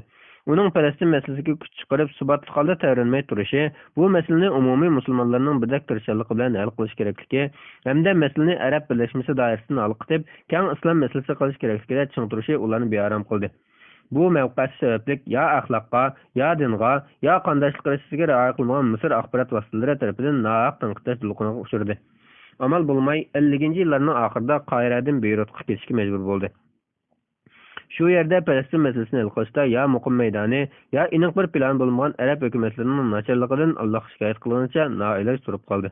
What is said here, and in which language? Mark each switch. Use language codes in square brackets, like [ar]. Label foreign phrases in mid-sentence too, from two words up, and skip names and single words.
[uz] Uning Falastin masalasiga kuch chiqarib, subatli holda tayyorlanmay turishi, bu masalani umumiy musulmonlarning birdek tirishchiligi bilan hal qilish kerakligi hamda masalani arab birlashmasi doirasida hal qilib, keng islom masalasi qilish kerakligiga ching turishi ularni bearam qildi. Bu mavqesi sababli ya axloqqa, ya dinga, ya qandaylik qilishga rioya qilmagan Misr axborot vositalari tomonidan nohaq tanqidlash to'lqiniga uchradi. Amal bo'lmay 50-yillarning oxirida Qohiradan Beyrutga ketishga majbur bo'ldi. Shu yerda Falastin masalasini hal qilishda ya muqim maydoni, ya aniq bir plan bo'lmagan arab hukumatlarining nacharligidan Allohga shikoyat qilganicha noiloj turib qoldi.